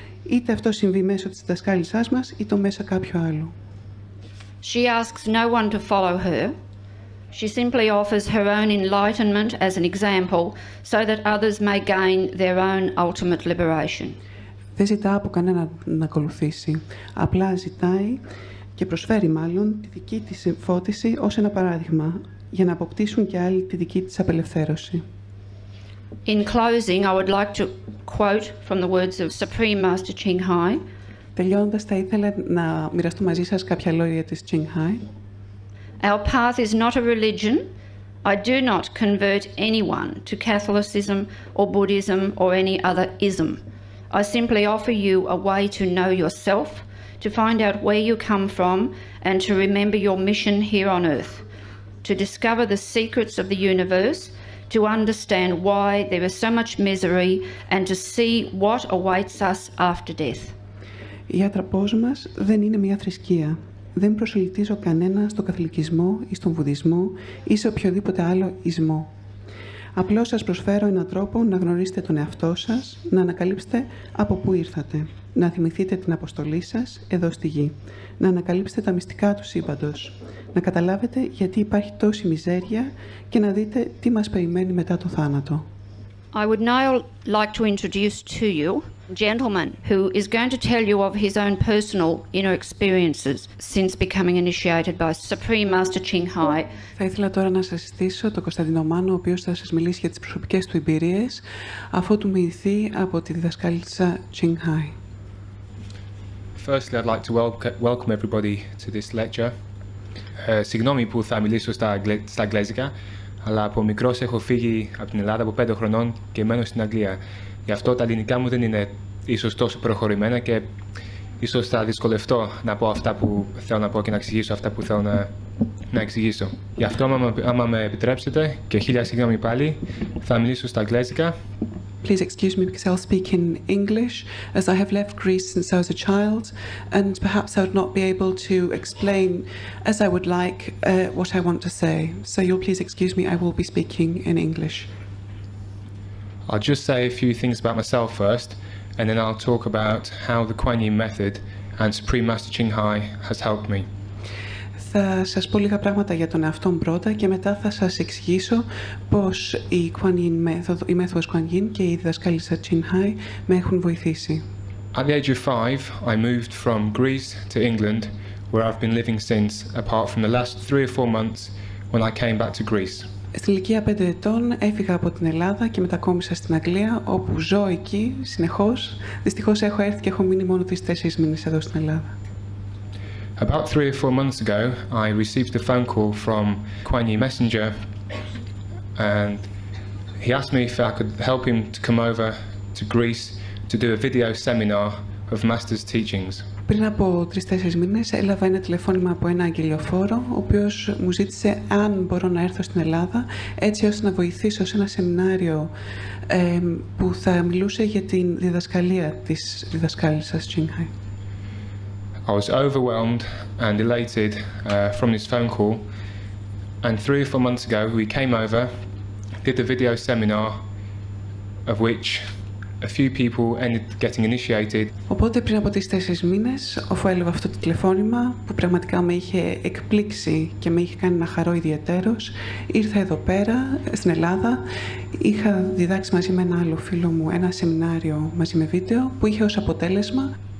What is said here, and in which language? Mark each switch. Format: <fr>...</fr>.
<el>Είτε αυτό συμβεί μέσω της διδασκάλισσάς μας, είτε μέσα κάποιου άλλου.</el> <en>She asks no one to follow her. She simply offers her own enlightenment as an example so that others may gain their own ultimate liberation.</en> <el>Δεν ζητά από κανέναν να ακολουθήσει. Απλά ζητάει και προσφέρει μάλλον τη δική της φώτιση ως ένα παράδειγμα, για να αποκτήσουν και άλλοι τη δική της απελευθέρωση.</el> <en>In closing, I would like to quote from the words of Supreme Master Ching Hai.</en> <el>Τελειώνοντας, θα ήθελα να μοιραστώ μαζί σας κάποια λόγια της Ching Hai.</el> <en>Our path is not a religion. I do not convert anyone to Catholicism or Buddhism or any other ism. I simply offer you a way to know yourself, to find out where you come from, and to remember your mission here on earth, to discover the secrets of the universe, to understand why there is so much misery, and to see what awaits us after death.</en> <el>Η άτραπός μας δεν είναι μια θρησκεία. Δεν προσελκύζω κανένα στο καθολικισμό ή στον βουδισμό ή σε οποιοδήποτε άλλο ισμό. Απλώς σας προσφέρω έναν τρόπο να γνωρίσετε τον εαυτό σας, να ανακαλύψετε από πού ήρθατε, να θυμηθείτε την αποστολή σας εδώ στη γη, να ανακαλύψετε τα μυστικά του σύμπαντος, να καταλάβετε γιατί υπάρχει τόση μιζέρια και να δείτε τι μας περιμένει μετά το θάνατο.</el> <en>I would now like to introduce to you a gentleman who is going to tell you of his own personal inner experiences since becoming initiated by Supreme Master Ching Hai.</en> <el>Θα ήθελα τώρα να σας συστήσω τον Κωνσταντίνο Μάνο, ο οποίος θα σας μιλήσει για τις προσωπικές του εμπειρίες, αφού του μοιηθεί από τη διδασκάλισσα Ching Hai.</el> <en>Firstly, I'd like to welcome everybody to this lecture.</en> <el>Συγγνώμη που θα μιλήσω στα αγγλέζικα, αλλά από μικρός έχω φύγει από την Ελλάδα από 5 χρονών και μένω στην Αγγλία. Γι' αυτό τα ελληνικά μου δεν είναι ίσως τόσο προχωρημένα και ίσως θα δυσκολευτώ να πω αυτά που θέλω να πω και να εξηγήσω αυτά που θέλω να εξηγήσω. Γι' αυτό, άμα με επιτρέψετε, και χίλια συγγνώμη πάλι, θα μιλήσω στα αγγλέζικα.</el> <en>Please excuse me because I'll speak in English, as I have left Greece since I was a child, and perhaps I would not be able to explain as I would like what I want to say. So you'll please excuse me, I will be speaking in English. I'll just say a few things about myself first, and then I'll talk about how the Kuan Yin method and Supreme Master Ching Hai has helped me.</en> <el>Θα σας πω λίγα πράγματα για τον εαυτό μου πρώτα και μετά θα σας εξηγήσω πώς η μέθοδος Kuan Yin και η διδασκάλισσα Ching Hai με έχουν βοηθήσει.</el> <en>At the age of 5, I moved from Greece to England, where I've been living since, apart from the last 3 or 4 months when I came back to Greece.</en> <el>Στην ηλικία 5 ετών έφυγα από την Ελλάδα και μετακόμισα στην Αγγλία, όπου ζω εκεί συνεχώς. Δυστυχώς έχω έρθει και έχω μείνει μόνο 3-4 μήνες εδώ στην Ελλάδα.</el> <en>About 3 or 4 months ago, I received a phone call from Kuan Yin Messenger, and he asked me if I could help him to come over to Greece to do a video seminar of Master's teachings.</en> <el>Πριν από 3-4 μήνες έλαβα ένα τηλεφώνημα από ένα αγγελιοφόρο, ο οποίος μου ζήτησε αν μπορώ να έρθω στην Ελλάδα, έτσι ώστε να βοηθήσω σε ένα σεμινάριο που θα μιλούσε για την διδασκαλία της διδασκάλισσας Ching Hai.</el> <en>I was overwhelmed and elated from this phone call, and 3 or 4 months ago we came over, did the video seminar, of which a few people ended getting initiated.</en> <el>Οπότε πριν από 3-4 μήνες, αφού έλαβα αυτό το τηλεφώνημα που πραγματικά με είχε εκπλήξει και με είχε κάνει να χαρώ ιδιαιτέρως, ήρθα εδώ πέρα στην Ελλάδα. Είχα διδάξει μαζί με ένα άλλο φίλο μου ένα σεμινάριο μαζί με βίντεο που είχε ως αποτέλεσμα.</el>